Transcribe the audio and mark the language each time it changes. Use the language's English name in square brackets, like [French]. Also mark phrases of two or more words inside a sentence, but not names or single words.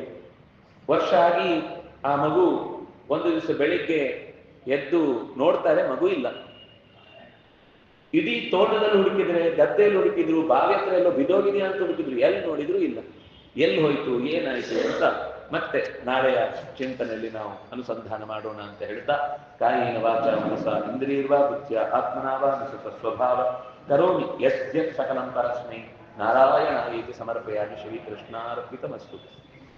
[Kannada] ವರ್ಷ ಆಗಿ ಆ ಮಗು ಒಂದು ದಿವಸ ಬೆಳಿಗ್ಗೆ ಎದ್ದು ನೋಡ್ತಾರೆ, ಮಗು ಇಲ್ಲ. ಇಡೀ ತೋಟದಲ್ಲಿ ಹುಡುಕಿದ್ರೆ, ಗದ್ದೆಯಲ್ಲಿ ಹುಡುಕಿದ್ರು, ಬಾವಿ ಹತ್ರ ಎಲ್ಲೋ ಬಿದೋಗಿದೆಯಾ ಅಂತ ಹುಡುಕಿದ್ರು, ಎಲ್ಲಿ ನೋಡಿದ್ರು ಇಲ್ಲ. ಎಲ್ಲಿ ಹೋಯ್ತು, ಏನಾಯ್ತು ಅಂತ ಮತ್ತೆ ನಾಳೆಯ ಚಿಂತನೆಯಲ್ಲಿ ನಾವು ಅನುಸಂಧಾನ ಮಾಡೋಣ ಅಂತ ಹೇಳ್ತಾ, [Sanskrit] ಕಾಯೇನ ವಾಚಾ ಮನಸಾ ಇಂದ್ರಿಯರ್ವಾ ಬುದ್ಧ್ಯ ಆತ್ಮನಾವಾ ಅನುಸೃತ ಸ್ವಭಾವ ಕರೋಮಿ ಯಸ್ಯ ಸಕಲಂ ಪರಸ್ಮೈ ನಾರಾಯಣಾಯೇತಿ ಸಮರ್ಪಯಾಮಿ. ಶ್ರೀಕೃಷ್ಣಾರ್ಪಿತಮಸ್ತು.